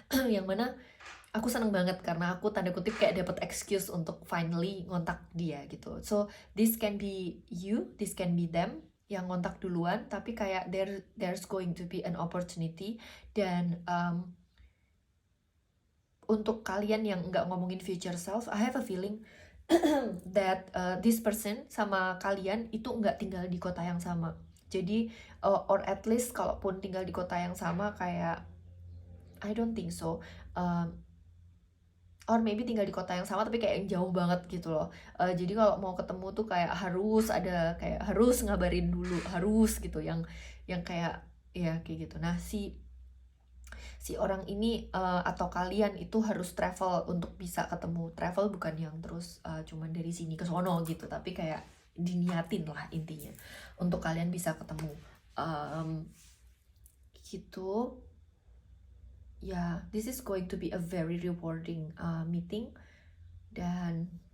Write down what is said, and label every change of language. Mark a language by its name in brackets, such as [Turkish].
[Indonesian] Yang mana aku seneng banget karena aku tanda kutip kayak dapat excuse untuk finally ngontak dia gitu. [English] So this can be you, this can be them [Indonesian] yang ngontak duluan, tapi kayak [English] there's going to be an opportunity. [Indonesian] Dan untuk kalian yang nggak ngomongin future self, [English] I have a feeling that this person [Indonesian] sama kalian itu nggak tinggal di kota yang sama. Jadi [English] or at least [Indonesian] kalaupun tinggal di kota yang sama, kayak [English] I don't think so. [Indonesian] Or maybe tinggal di kota yang sama tapi kayak yang jauh banget gitu loh. Jadi kalau mau ketemu tuh kayak harus ngabarin dulu, harus gitu, yang kayak ya kayak gitu. Nah si orang ini atau kalian itu harus travel untuk bisa ketemu. Travel bukan yang terus cuman dari sini ke sono gitu, tapi kayak diniatin lah intinya untuk kalian bisa ketemu gitu. [English] This is going to be a very rewarding meeting. [Indonesian] Dan